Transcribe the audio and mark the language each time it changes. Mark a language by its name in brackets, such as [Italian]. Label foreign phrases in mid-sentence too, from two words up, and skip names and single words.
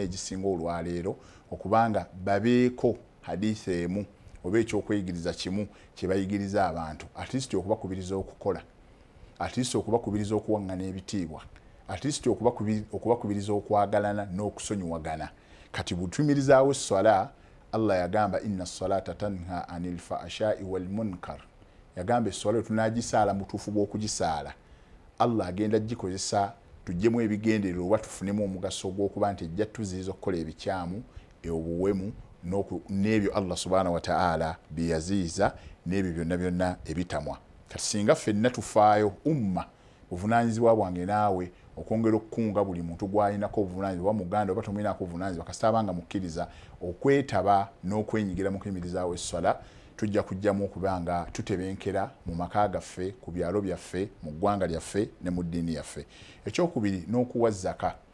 [Ganda] egisinga olwaleero okubanga babeeko hadiisi emu oba ekyokweyigiriza kimu kye bayigiriza abantu atleast okubakubiriza okukola atleast okubakubiriza okuwaŋŋana ebitiibwa atleast okubakubiriza okwagalana n'okusonyiwagana kati butuyimirizaawo esswala Allah yagamba [Arabic] إن الصلاة تنهى عن الفحشاء والمنكر [Ganda] yagamba esswala tunagisaala mutuufu bw'okugisaala Allah agenda gikozesa tujjemu ebigendererwa oba tufunemu omugaso gw'okuba nti ejja tuziyiza okukola ebikyamu obuwemu n'ebyo Allah [Arabic] سبحانه وتعالى [Ganda] byeyaziyiza n'ebyo byonna byonna ebitamwa kati singa ffenna tufaayo umma buvunaanyizibwa bwange naawe okwongera okukunga buli muntu gw'alinako obuvunaanyizibwa muganda oba tomwinako obuvunaanyizibwa kasita abanga mukkiriza okwetaba n'okwenyigira mu kuyimirizaawo esswala tujja kujjamu okubanga tutebenkera mu maka gaffe ku byalo byaffe mu ggwanga lyaffe ne mu ddiini yaffe ekyokubiri n'okuwa zaka